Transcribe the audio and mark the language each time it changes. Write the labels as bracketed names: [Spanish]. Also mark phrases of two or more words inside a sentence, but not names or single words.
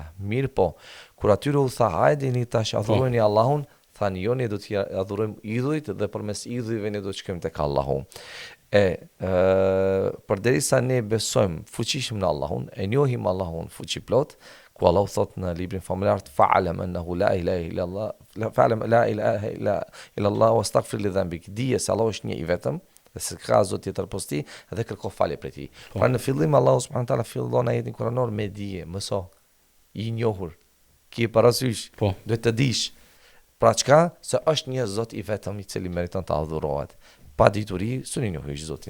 [Albanian] Mirë po, kur atyre u tha hajde një tash adhurojeni Allahun, thanë jo ne do të adhurojmë idhujt dhe përmes idhujve ne do të shkojmë tek Allahu. Përderisa ne besojmë fuqishëm në Allahun, e njohim Allahun fuqiplot, ku Allahu thot në librin familjar [Arabic] فاعلم أنه لا إله إلا الله فاعلم لا إله إلا الله واستغفر لذنبك. [Albanian] Dije se Allahu është një i vetëm dhe se ka zot tjetër post tij dhe kërko falje prej tij. Pra në fillim Allahu [Arabic] سبحانه وتعالى [Albanian] fillon ajetin kuranor me dije, mëso, i njohur, ki parasysh, duhet të dish. Pra çka? Se është një zot i vetëm i cili meriton të adhurohet. Pa dituri, suni njohësh zotin.